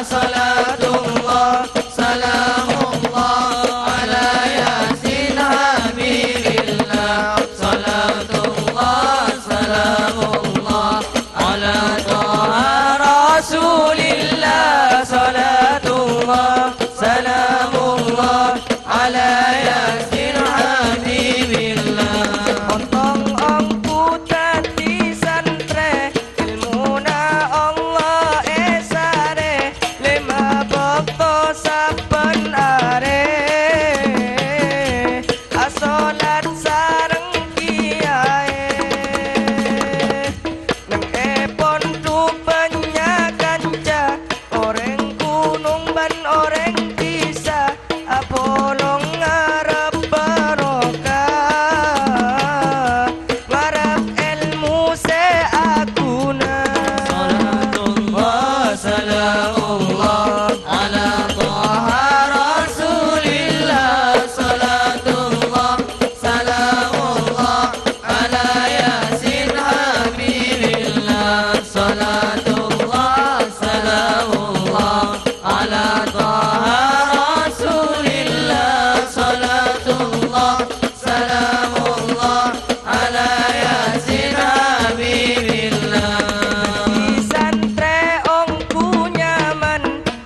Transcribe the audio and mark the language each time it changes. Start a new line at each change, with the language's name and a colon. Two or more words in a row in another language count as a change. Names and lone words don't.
Arabic: صلاة الله سلام الله على يس حبيب الله. صلاة الله سلام الله على طه رسول الله. صلاة الله سلام الله على يس حبيب الله.
Madurese: Ontong angkutan di santre, ilmuna Allah esare, lima bakto saben are, asolat sareng kiai, nang epon tupanya kanca, oreng gunung ban oreng bisa, apolong ngarep barokah, ngarep ilmu seaguna.
Arabic: صلاة الله سلام الله على طه رسول الله. صلاة الله سلام الله على يس حبيب الله. صلاة الله سلام الله على طه رسول الله. صلاة الله سلام الله على يس حبيب الله.
Madurese: Di santre ongku nyaman,